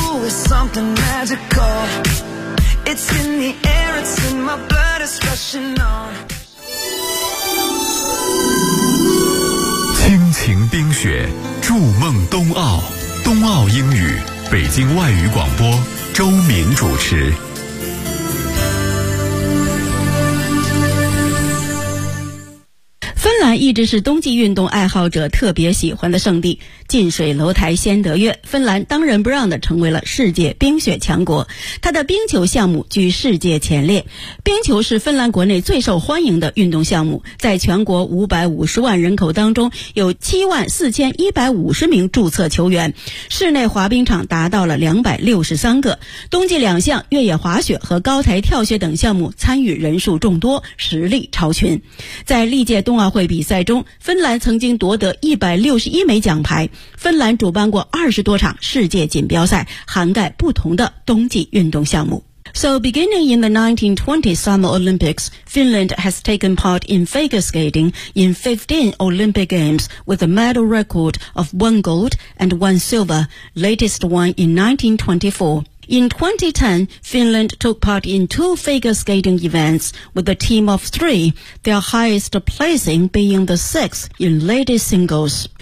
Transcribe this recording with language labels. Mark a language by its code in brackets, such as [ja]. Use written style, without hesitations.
[en] Something magical. It's in the air, it's in my blood, it's rushing on. [zh] 亲情冰雪，筑梦冬奥，冬奥英语，北京外语广播，周敏主持。一直是冬季运动爱好者特别喜欢的圣地，近水楼台先得月，芬兰当仁不让地成为了世界冰雪强国，它的冰球项目居世界前列。冰球是芬兰国内最受欢迎的运动项目，在全国550万人口当中有7万4150名注册球员，室内滑冰场达到了263个，冬季两项越野滑雪和高台跳雪等项目参与人数众多，实力超群。在历届冬奥会比赛中，芬兰曾经夺得161枚奖牌，芬兰主办过20多场世界锦标赛，涵盖不同的冬季运动项目。 [en] So beginning in the 1920 Summer Olympics, Finland has taken part in figure skating in 15 Olympic Games with a medal record of 1 gold and 1 silver, latest one in 1924. In 2010, Finland took part in 2 figure skating events with a team of 3, their highest placing being the 6th in ladies singles.